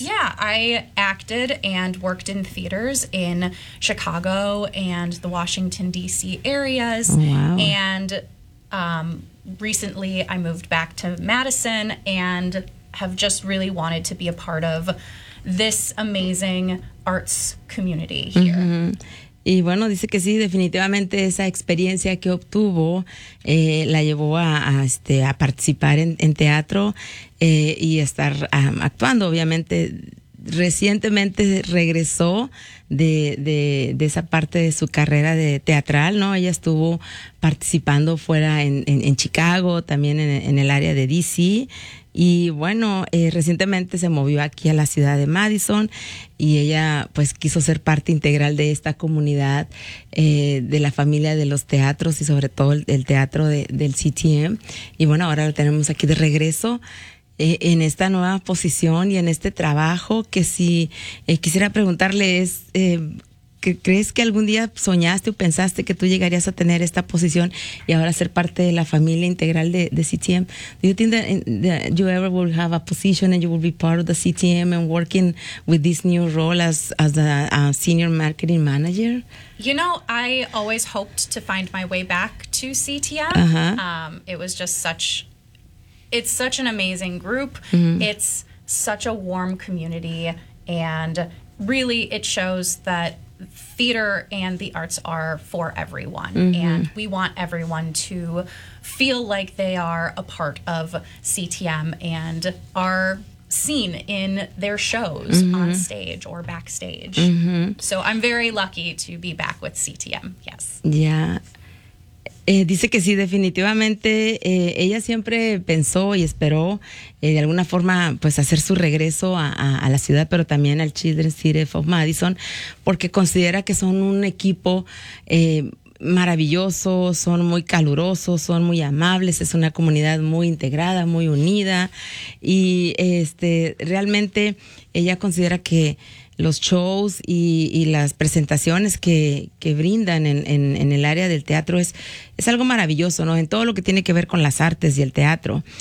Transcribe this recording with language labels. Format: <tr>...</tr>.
<en>Yeah, I acted and worked in theaters in Chicago and the Washington, D.C. areas. Oh, wow. And recently I moved back to Madison and have just really wanted to be a part of this amazing arts community here. Mm-hmm.</en> <es>Y bueno, dice que sí, definitivamente esa experiencia que obtuvo la llevó a participar en teatro y estar actuando. Obviamente, recientemente regresó de esa parte de su carrera de teatral, ¿no? Ella estuvo participando fuera en Chicago, también en el área de DC. Y bueno, recientemente se movió aquí a la ciudad de Madison y ella pues quiso ser parte integral de esta comunidad de la familia de los teatros y sobre todo el teatro del CTM. Y bueno, ahora lo tenemos aquí de regreso en esta nueva posición y en este trabajo que si quisiera preguntarle es... ¿Crees que algún día soñaste o pensaste que tú llegarías a tener esta posición y ahora ser parte de la familia integral de CTM?</es> <en>Do you think that you ever will have a position and you will be part of the CTM and working with this new role as a senior marketing manager? You know, I always hoped to find my way back to CTM. Uh-huh. It was just it's such an amazing group. Mm-hmm. It's such a warm community and really it shows that theater and the arts are for everyone. Mm-hmm. And we want everyone to feel like they are a part of CTM and are seen in their shows, mm-hmm, on stage or backstage. Mm-hmm. So I'm very lucky to be back with CTM. Yes. Yeah.</en> <es>Dice que sí, definitivamente ella siempre pensó y esperó de alguna forma pues hacer su regreso a la ciudad, pero también al Children's Theatre of Madison, porque considera que son un equipo maravilloso, son muy calurosos, son muy amables, es una comunidad muy integrada, muy unida, y realmente ella considera que los shows y las presentaciones que brindan en el área del teatro es algo maravilloso, ¿no? En todo lo que tiene que ver con las artes y el teatro.</es>